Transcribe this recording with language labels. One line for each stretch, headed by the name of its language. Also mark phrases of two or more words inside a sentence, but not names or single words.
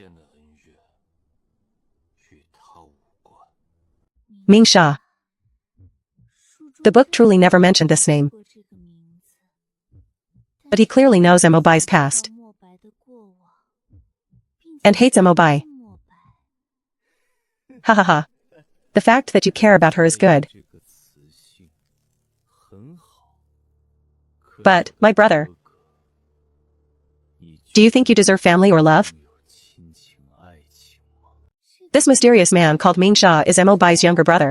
English: Mingsha. The book truly never mentioned this name. But he clearly knows Amobai's past. And hates Amobai. Ha ha ha. The fact that you care about her is good. But, my brother, do you think you deserve family or love? This mysterious man called Mingsha is Amobai's younger brother.